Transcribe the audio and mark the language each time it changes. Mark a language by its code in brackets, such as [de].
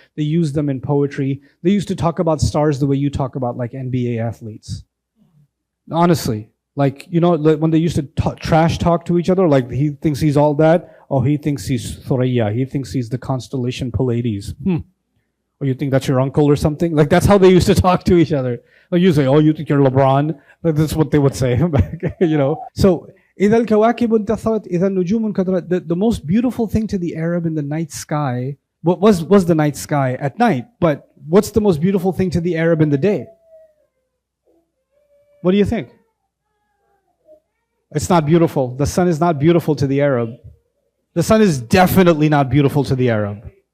[en] They used them in poetry. They used to talk about stars the way you talk about like NBA athletes. Honestly. Like, when they used to trash talk to each other, like he thinks he's all that. Oh, he thinks he's Thuraya. He thinks he's the constellation Pleiades. Or you think that's your uncle or something? Like, that's how they used to talk to each other. Like, you say, oh, you think you're LeBron? Like, that's what they would say. [ar] So, إِذَا الْكَوَاكِبُ انْتَثَرَتْ إِذَا النُّجُومُ انْكَدَرَتْ. [en] The most beautiful thing to the Arab in the night sky, what was the night sky at night? But what's the most beautiful thing to the Arab in the day? What do you think? It's not beautiful. The sun is not beautiful to the Arab. The sun is definitely not beautiful to the Arab.